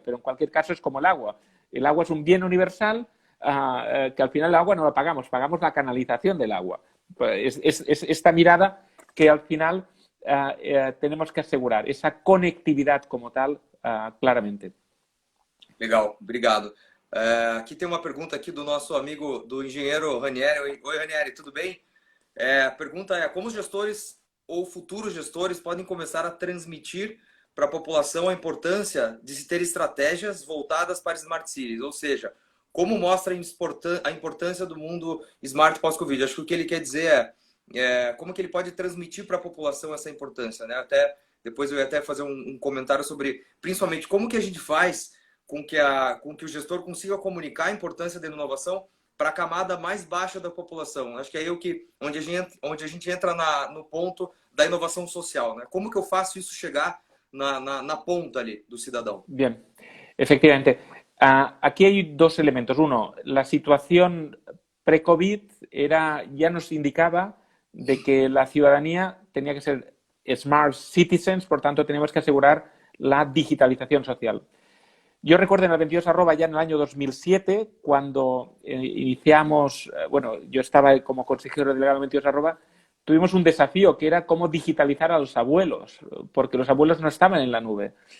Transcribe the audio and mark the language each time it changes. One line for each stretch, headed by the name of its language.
Spanish: Pero en cualquier caso es como el agua. El agua es un bien universal que al final el agua no lo pagamos la canalización del agua. Es esta mirada que al final tenemos que asegurar, esa conectividad como tal, claramente.
Portuguese: Legal, obrigado. Aqui tem uma pergunta aqui do nosso amigo, do engenheiro Ranieri. Oi, Ranieri, tudo bem? A pergunta é: como os gestores ou futuros gestores podem começar a transmitir para a população a importância de se ter estratégias voltadas para Smart Cities? Ou seja, como mostra a importância do mundo Smart pós-Covid? Acho que o que ele quer dizer é como que ele pode transmitir para a população essa importância, né? Depois eu ia até fazer um comentário sobre, principalmente, como que a gente faz com que o gestor consiga comunicar a importância da inovação para a camada mais baixa da população. Acho que é onde a gente entra no ponto da inovação social, né? Como que eu faço isso chegar na ponta ali do cidadão?
Spanish: Bien, efectivamente. Aquí hay dos elementos. Uno, la situación pre-COVID ya nos indicaba de que la ciudadanía tenía que ser smart citizens, por tanto, tenemos que asegurar la digitalización social. Yo recuerdo en el 22 ya en el año 2007, cuando iniciamos, bueno, yo estaba como consejero delegado en 22 tuvimos un desafío que era cómo digitalizar a los abuelos, porque los abuelos no estaban en la nube.